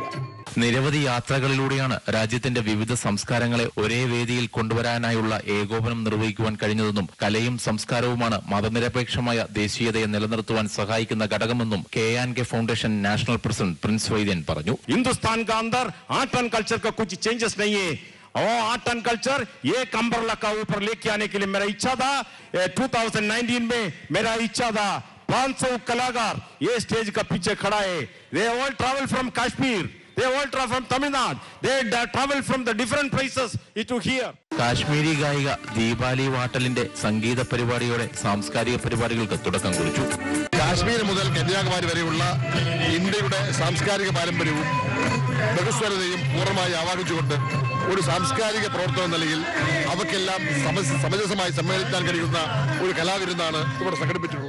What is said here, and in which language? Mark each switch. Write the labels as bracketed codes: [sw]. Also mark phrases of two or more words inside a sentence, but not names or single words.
[ml] നിരവധി യാത്രകളിലൂടെയാണ് രാജ്യത്തിന്റെ വിവിധ സംസ്കാരങ്ങളെ ഒരേ വേദിയിൽ കൊണ്ടുവരാനായുള്ള ഏകോപനം നിർവഹിക്കുവാൻ കഴിഞ്ഞതെന്നും കലയും സംസ്കാരവുമാണ് മതനിരപേക്ഷമായ ദേശീയതയെ നിലനിർത്തുവാൻ സഹായിക്കുന്ന ഘടകമെന്നും K&K ഫൗണ്ടേഷൻ [en] National President [ml] പ്രിൻസ് വൈദ്യൻ പറഞ്ഞു. [hi] ഹിന്ദുസ്ഥാൻ का अंदर [en] art and culture [hi] का कुछ चेंजेस नहीं है और [en] art and culture [hi] एक अम्ब्रेला का ऊपर लेके आने के लिए मेरा इच्छा था. 2019 में मेरा इच्छा था 500 कलाकार ये स्टेज का पीछे खड़ा है. [en] They all travel from Kashmir. They all travel from Tamil Nadu. They travel from the different places to here. [ml] കാശ്മീരി ഗായിക ദീപാലി വാട്ടലിന്റെ സംഗീത പരിപാടിയോടെ സാംസ്കാരിക പരിപാടികൾക്ക് തുടക്കം കുറിച്ചു. കാശ്മീർ മുതൽ കന്യാകുമാരി വരെയുള്ള ഇന്ത്യയുടെ സാംസ്കാരിക പാരമ്പര്യവും ബഹുസ്വരതയും പൂർണ്ണമായി ആവാഹിച്ചുകൊണ്ട് ഒരു സാംസ്കാരിക പ്രവർത്തന നിലയിൽ അവക്കെല്ലാം സമഞ്ജസമായി സമ്മേളിക്കാൻ കഴിയുന്ന ഒരു കലാവിരുന്നാണ് ഇവിടെ സംഘടിപ്പിച്ചിട്ടുള്ളത്.